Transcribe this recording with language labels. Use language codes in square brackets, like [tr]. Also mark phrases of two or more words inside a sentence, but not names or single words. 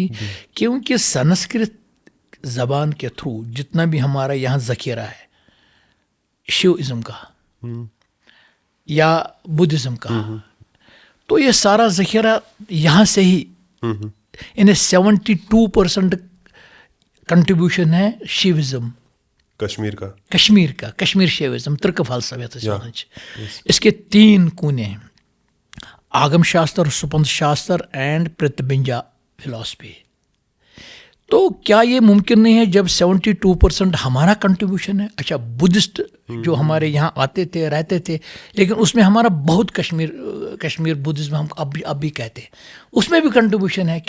[ur] کیونکہ سنسکرت زبان کے تھرو جتنا بھی ہمارا یہاں ذخیرہ ہے شیوازم کا یا بدھزم کا، تو یہ سارا ذخیرہ یہاں سے ہی انہیں 72% کنٹریبیوشن ہے شیوازم کشمیر کا کشمیر شیوازم ترک فلسفہ. اس کے 3 کونے ہیں، آگم شاستر، سپند شاستر اینڈ پرتبنجا فلاسفی. تو کیا یہ ممکن نہیں ہے جب 72% ہمارا کنٹریبیوشن ہے؟ اچھا بدھسٹ جو ہمارے یہاں آتے تھے رہتے تھے، لیکن اس میں ہمارا بہت کشمیر بدھزم ہم اب بھی کہتے ہیں، اس میں بھی کنٹریبیوشن ہے.